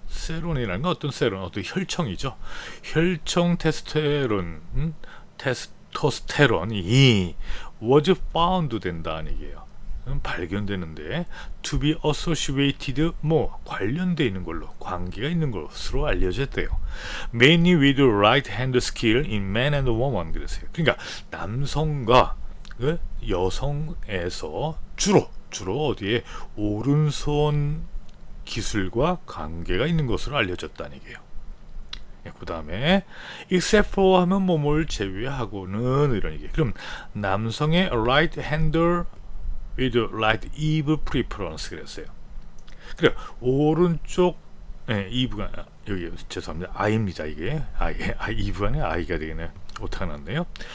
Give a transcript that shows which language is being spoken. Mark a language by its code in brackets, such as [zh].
[ko] 세론이라는 건 어떤 혈청이죠. 혈청 테스토스테론이 was found 된다는 얘기예요. 발견되는데 to be associated 관련되어 있는 걸로, 관계가 있는 것으로 알려졌대요. [en] Mainly with right hand skill in man and woman. [ko] 그랬어요. 그러니까 남성과 여성에서 주로 어디에 오른손 기술과 관계가 있는 것으로 알려졌다는 얘기예요. 그 다음에 except for 하면 뭐뭘 제외하고는 이런 얘기. [en] 그럼 남성의 right hander with right hip preference 그랬어요. [ko] 그래 오른쪽 이브가 여기 죄송합니다. I입니다. 이게 이브가 아니라 I가 되겠네요. 오타가 났네요.